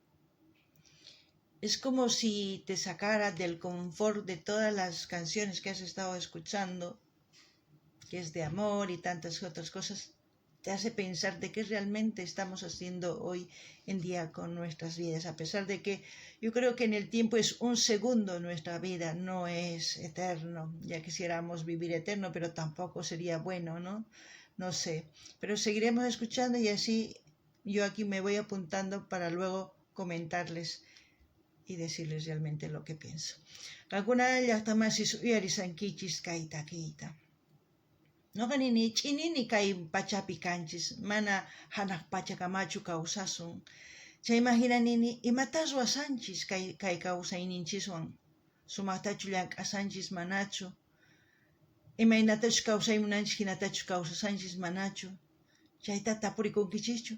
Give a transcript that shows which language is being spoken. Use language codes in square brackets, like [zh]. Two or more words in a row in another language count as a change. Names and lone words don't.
[es] como si te sacara del confort de todas las canciones que has estado escuchando, que es de amor y tantas otras cosas, te hace pensar de qué realmente estamos haciendo hoy en día con nuestras vidas, a pesar de que yo creo que en el tiempo es un segundo nuestra vida, no es eterno. Ya quisiéramos vivir eterno, pero tampoco sería bueno, ¿no? No sé, pero seguiremos escuchando y así yo aquí me voy apuntando para luego comentarles y decirles realmente lo que pienso. [qu] Alguna llaqtamasis uyarisankichis kayta kayta. Noqa nini ch'inini kay pachapi kanchis, mana hanaq pachakamachu kawsasun. Chayman hina nini imatas ruwasanchis kay kawsayninchiswan, sumaqtachu llank'asanchis manachu, imaynatachus kawsaymunanchis hinatachus kawsasanchis manachu, chayta tapurikunkichikchu.